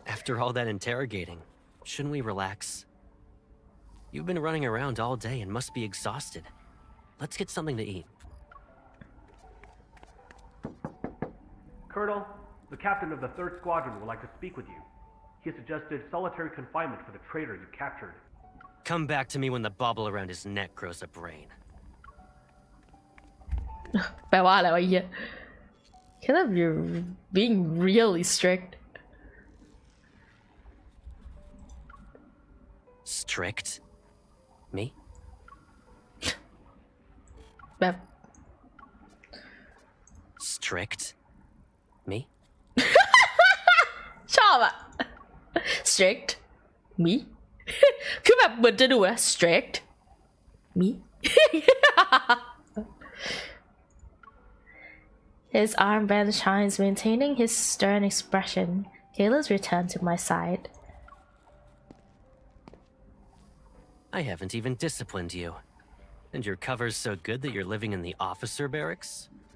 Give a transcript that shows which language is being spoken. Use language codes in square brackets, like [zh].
[en] After all that interrogating, shouldn't we relax? You've been running around all day and must be exhausted. Let's get something to eat. Colonel, the captain of the 3rd Squadron would like to speak with you. He suggested solitary confinement for the traitor you captured. Come back to me when the bauble around his neck grows a brain. [th] แปลว่าอะไรวะเหี้ย [en] Caleb, you're being really strict. Strict? Me? แบบ Strict? Me? [th] ชอบอะ strict me คือแบบเหมือนจะดูนะ strict me [en] His armband shines, maintaining his stern expression. Caleb's returned to my side. I haven't even disciplined you. And your cover's so good that you're living in the officer barracks?